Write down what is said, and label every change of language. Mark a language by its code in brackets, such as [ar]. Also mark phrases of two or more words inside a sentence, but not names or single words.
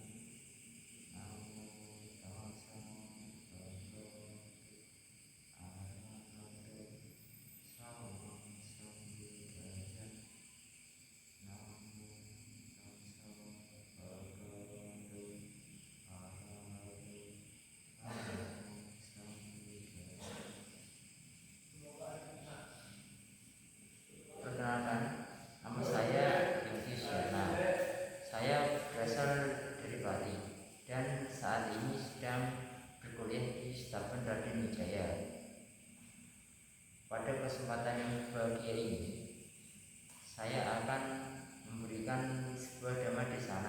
[pi] Namo tassa bhagavato arahato sama sambuddhassa. Namo tassa bhagavato arahato sama sambuddhassa. [id] Perkenalkan, nama saya Yogi Syana. Saya berasal dari Bali dan saat ini sedang berkuliah di Setapan Raden Wijaya. Pada kesempatan yang berbahagia ini, saya akan memberikan sebuah [pi] dhamma desana.